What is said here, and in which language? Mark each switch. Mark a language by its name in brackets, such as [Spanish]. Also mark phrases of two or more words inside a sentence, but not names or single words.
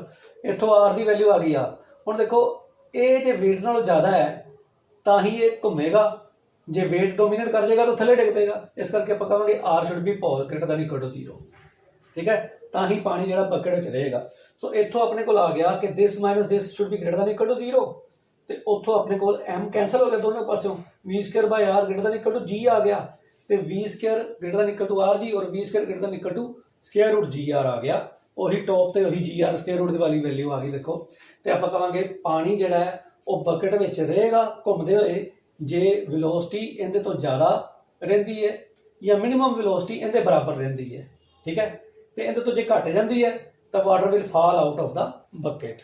[Punjabi] ਇੱਥੋਂ R ਦੀ ਵੈਲਿਊ ਆ ਗਈ ਆ। ਹੁਣ ਦੇਖੋ ਇਹ ਜੇ weight ਨਾਲੋਂ ਜ਼ਿਆਦਾ ਹੈ ਤਾਂ ਹੀ ਇਹ ਘੁੰਮੇਗਾ, ਜੇ weight ਡੋਮੀਨੇਟ ਕਰ ਜਾਏਗਾ ਤਾਂ ਥੱਲੇ ਡਿੱਗ ਪਏਗਾ। ਇਸ ਕਰਕੇ ਆਪਾਂ ਕਹਾਂਗੇ [English] R should be greater than equal to 0. [Punjabi] ਠੀਕ ਹੈ, ਤਾਂ ਹੀ ਪਾਣੀ ਜਿਹੜਾ ਬਕਟ ਵਿੱਚ ਰਹੇਗਾ। ਸੋ ਇੱਥੋਂ ਆਪਣੇ ਕੋਲ ਆ ਗਿਆ ਕਿ [English] this - this should be greater than equal to 0, [Punjabi] ਤੇ ਉੱਥੋਂ ਆਪਣੇ ਕੋਲ m ਕੈਂਸਲ ਹੋ ਗਿਆ ਦੋਨੋਂ ਪਾਸਿਓਂ, [English] V²/R greater than equal to G [Punjabi] ਆ ਗਿਆ, ਤੇ [English] V² greater than equal to RG ਔਰ V² greater than equal to square root GR [Punjabi] ਆ ਗਿਆ। ਉਹੀ ਟੌਪ ਤੇ ਉਹੀ GR ਸਕੁਅਰ ਰੂਟ ਦੀ ਵਾਲੀ ਵੈਲਿਊ ਆ ਗਈ। ਦੇਖੋ, ਤੇ ਆਪਾਂ ਕਹਾਂਗੇ ਪਾਣੀ ਜਿਹੜਾ ਹੈ ਉਹ ਬਕਟ ਵਿੱਚ ਰਹੇਗਾ ਘੁੰਮਦੇ ਹੋਏ ਜੇ ਵੈਲੋਸਿਟੀ ਇਹਦੇ ਤੋਂ ਜ਼ਿਆਦਾ ਰਹਿੰਦੀ ਹੈ ਜਾਂ [English] minimum velocity [Punjabi] ਇਹਦੇ ਬਰਾਬਰ ਰਹਿੰਦੀ ਹੈ। ਠੀਕ ਹੈ, ਤੇ ਇਹਦੇ ਤੋਂ ਜੇ ਘੱਟ ਜਾਂਦੀ ਹੈ ਤਾਂ [English] water will fall out of the bucket.